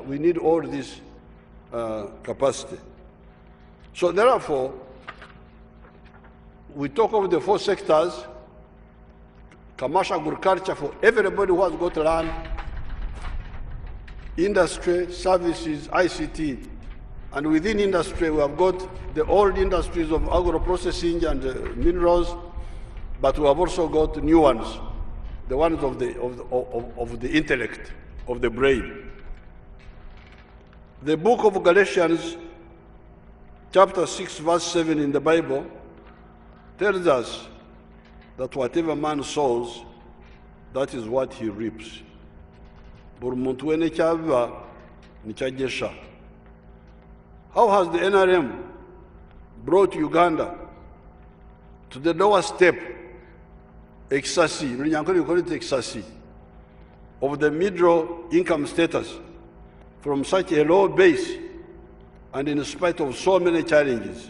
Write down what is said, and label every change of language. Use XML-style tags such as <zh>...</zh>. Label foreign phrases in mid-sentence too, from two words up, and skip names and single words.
<en>We need all this capacity. So therefore, we talk of the 4 sectors: commercial agriculture for everybody who has got land, industry, services, ICT, and within industry we have got the old industries of agro-processing and minerals, but we have also got new ones, the ones of the intellect, of the brain. The book of Galatians, chapter 6, verse 7 in the Bible, tells us that whatever man sows, that is what he reaps.</en> <nyn>Buri muntu wene kyaba nikyagesha.</nyn> <en>How has the NRM brought Uganda to the lower step, ecstasy, we call it ecstasy, of the middle income status from such a low base, and in spite of so many challenges?</en>